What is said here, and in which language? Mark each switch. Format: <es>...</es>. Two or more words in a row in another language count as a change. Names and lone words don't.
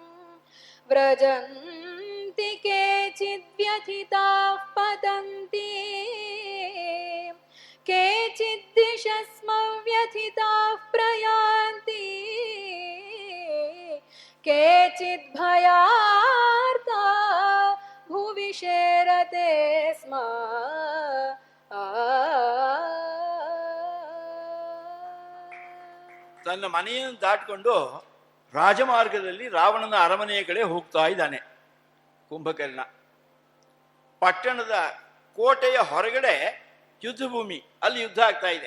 <sa>व्रजन्ति केचिद्व्यथिताः पतन्ति केचिद्दिशस्मव्यथिताः प्रयान्ति केचिद्भयार्ता भुवि शेरते स्म</sa> <kn>ತನ್ನ ಮನೆಯನ್ನು ದಾಟಿಕೊಂಡು ರಾಜಮಾರ್ಗದಲ್ಲಿ ರಾವಣನ ಅರಮನೆಯ ಕಡೆ ಹೋಗ್ತಾ ಇದ್ದಾನೆ ಕುಂಭಕರ್ಣ. ಪಟ್ಟಣದ ಕೋಟೆಯ ಹೊರಗಡೆ ಯುದ್ಧ ಭೂಮಿ, ಅಲ್ಲಿ ಯುದ್ಧ ಆಗ್ತಾ ಇದೆ.</kn>